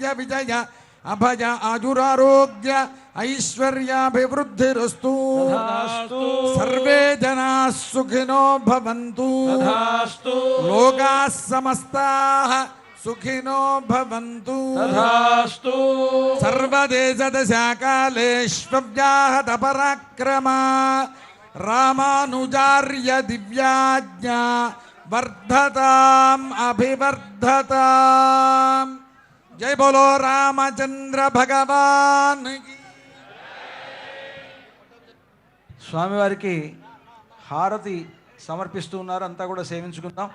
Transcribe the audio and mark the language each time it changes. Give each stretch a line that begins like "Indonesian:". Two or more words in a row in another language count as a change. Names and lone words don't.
Sanskrit: विजय अभय आजुरारोग्य ऐश्वर्याभिवृद्धिरस्तु सर्वे जनाः सुखिनो भवन्तु लोकाः समस्ताः सुखिनो भवन्तु सर्वदेशदशाकालेष्व्याहत पराक्रमा रामानुजार्य दिव्याज्ञा వర్ధతాం అభివర్ధతాం.
Hindi: जय बोलो रामचंद्र भगवान.
Telugu: స్వామివారికి హారతి సమర్పిస్తూ ఉన్నారు. అంతా కూడా సేవించుకుందాం.